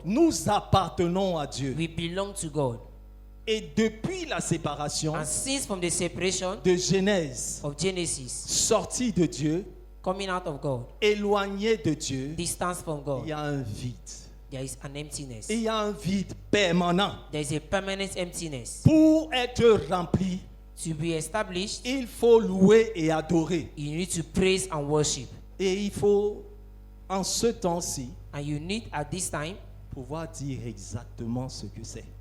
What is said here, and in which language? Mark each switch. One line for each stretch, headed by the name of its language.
French: Nous appartenons à Dieu.
English: We belong to God.
French: Et depuis la séparation
English: And since from the separation
French: de Genèse,
English: of Genesis,
French: sorti de Dieu,
English: coming out of God,
French: éloigné de Dieu,
English: distance from
French: il
English: God,
French: y a un vide.
English: there is an emptiness.
French: Il y a un vide permanent.
English: There is a permanent emptiness.
French: Pour être rempli,
English: To be established,
French: il faut louer et adorer.
English: you need to praise and worship.
French: Et il faut, en ce temps-ci,
English: And you need at this time
French: pouvoir dire exactement ce que c'est.